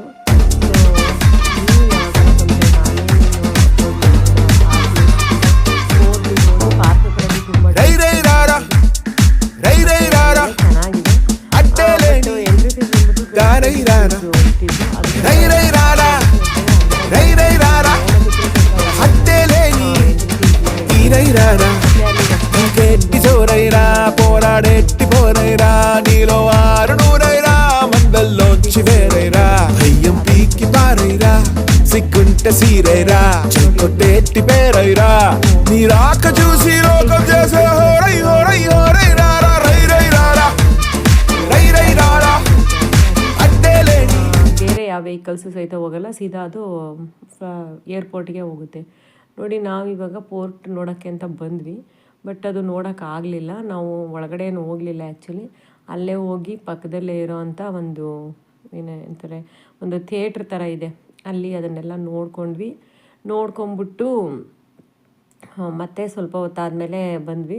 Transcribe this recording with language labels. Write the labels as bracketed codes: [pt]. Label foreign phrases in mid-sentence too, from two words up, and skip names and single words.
[kn] ಸೊ ನೀವು ಯಾವಾಗಾರ ಬಂದರೆ ನಾನೇನು ಅಪ್ಲೋಡ್ ಮಾಡ್ತೀನಿ ನೋಡ್ಬೋದು. ಪಾರ್ಕ್ ಕಡೆ ತುಂಬ ಚೆನ್ನಾಗಿದೆ. [en] entry fees [kn] ಬಂದ್ಬಿಟ್ಟು ಇಟ್ಟಿದ್ದು [te] సోరైరా పోరాడెట్టి పోరైరా నీలో 600 మందల్లోంచి వేరైరా భయం పీకి పారైరా సిగ్గుంటే సీరైరా చెక్కొట్టేట్టి పేరైరా నీ రాక చూసి లోకం చేసే హోరై హోరై హోరై రారా రై రై రారా రై రై రారా ಅಡ್ಡೇಲೇನಿ. [kn] ಬೇರೆ ಯಾವ ವೆಹಿಕಲ್ಸು ಸಹಿತ ಹೋಗಲ್ಲ, ಸೀದಾ ಅದು ಏರ್ಪೋರ್ಟ್ಗೆ ಹೋಗುತ್ತೆ. ನೋಡಿ, ನಾವಿವಾಗ ಪೋರ್ಟ್ ನೋಡೋಕ್ಕೆ ಅಂತ ಬಂದ್ವಿ. ಬಟ್ ಅದು ನೋಡೋಕ್ಕಾಗಲಿಲ್ಲ, ನಾವು ಒಳಗಡೆ ಏನು ಹೋಗಲಿಲ್ಲ. ಆ್ಯಕ್ಚುಲಿ ಅಲ್ಲೇ ಹೋಗಿ ಪಕ್ಕದಲ್ಲೇ ಇರೋವಂಥ ಒಂದು ಏನಂತಾರೆ, ಒಂದು ಥಿಯೇಟ್ರ್ ಥರ ಇದೆ, ಅಲ್ಲಿ ಅದನ್ನೆಲ್ಲ ನೋಡ್ಕೊಂಬಿಟ್ಟು ಮತ್ತೆ ಸ್ವಲ್ಪ ಹೊತ್ತಾದಮೇಲೆ ಬಂದ್ವಿ.